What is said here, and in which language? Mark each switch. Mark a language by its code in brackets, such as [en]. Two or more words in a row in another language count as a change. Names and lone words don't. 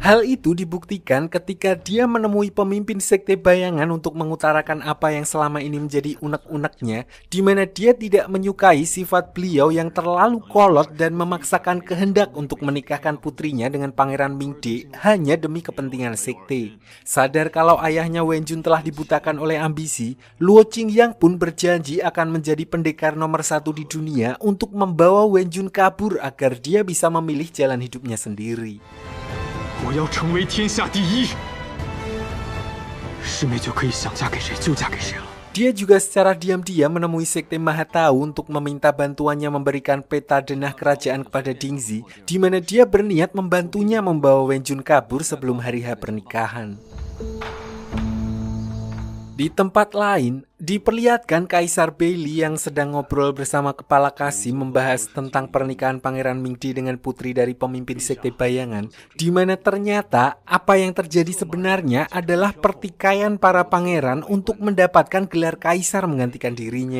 [id] Hal itu dibuktikan ketika dia menemui pemimpin sekte bayangan untuk mengutarakan apa yang selama ini menjadi unek-uneknya, di mana dia tidak menyukai sifat beliau yang terlalu kolot dan memaksakan kehendak untuk menikahkan putrinya dengan Pangeran Mingde hanya demi kepentingan sekte. Sadar kalau ayahnya Wenjun telah dibutakan oleh ambisi, Luo Qingyang pun berjanji akan menjadi pendekar nomor 1 di dunia untuk membawa Wenjun kabur agar dia bisa memilih jalan hidupnya sendiri. [zh] 我要成为天下第一，师妹就可以想嫁给谁就嫁给谁了。 [id] Dia juga secara diam-diam menemui sekte Mahatau untuk meminta bantuannya memberikan peta denah kerajaan kepada Dingzi, di mana dia berniat membantunya membawa Wenjun kabur sebelum hari H pernikahan. Di tempat lain, diperlihatkan Kaisar Beili yang sedang ngobrol bersama Kepala Kasih membahas tentang pernikahan Pangeran Mingde dengan putri dari pemimpin sekte bayangan, di mana ternyata apa yang terjadi sebenarnya adalah pertikaian para pangeran untuk mendapatkan gelar kaisar menggantikan dirinya.